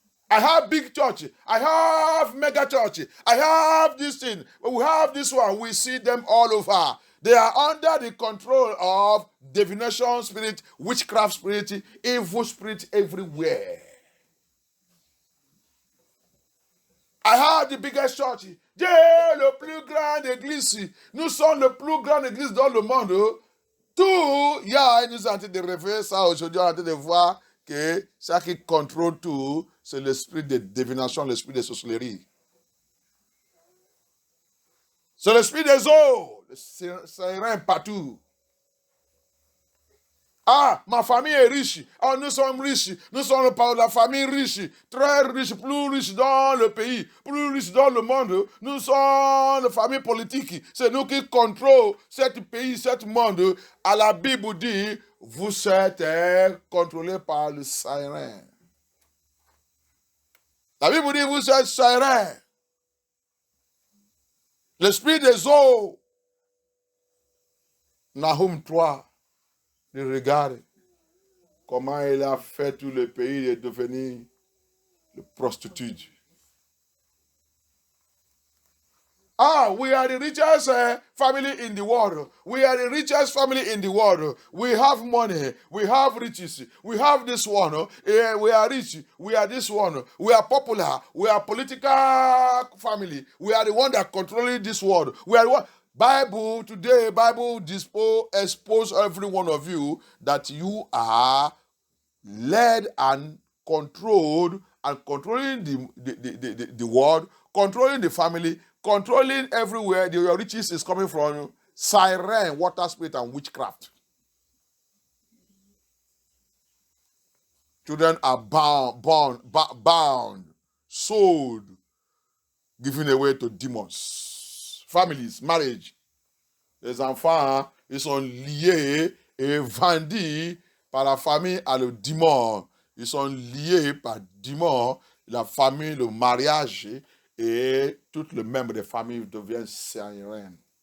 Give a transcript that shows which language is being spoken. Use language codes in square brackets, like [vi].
[en] I have big church. I have mega church. I have this thing. We have this one. We see them all over. They are under the control of divination spirit, witchcraft spirit, evil spirit everywhere. I have the biggest church. [fr] Dieu le plus grand église. Nous sommes le plus grand église dans le monde. Tout, nous sommes en train de révéler ça aujourd'hui, on est en train de voir que ça qui contrôle tout, c'est l'esprit de divination, l'esprit de sorcellerie. C'est l'esprit des eaux, c'est rien partout. Ah, ma famille est riche. Oh, nous sommes riches. Nous sommes la famille riche, très riche, plus riche dans le pays, plus riche dans le monde. Nous sommes la famille politique. C'est nous qui contrôlons ce pays, ce monde. À la Bible dit, vous êtes contrôlés par le siren. La Bible dit, vous êtes siren. L'esprit des eaux. Nahum 3. Regarde comment il a fait tout le pays de devenir le prostitute. [en] Ah, we are the richest family in the world. We are the richest family in the world. We have money. We have riches. We have this one. We are rich. We are this one. We are popular. We are political family. We are the one that controlling this world. We are the one. Bible expose every one of you that you are led and controlled and controlling the world, controlling the family, controlling everywhere. Your riches is coming from siren, water spirit, and witchcraft. Children are bound, sold, given away to demons. Families, marriage. [fr] Les enfants, ils sont liés et vendus par la famille à le démon. Ils sont liés par démon, la famille, le mariage et tout le membre de famille devient sirène.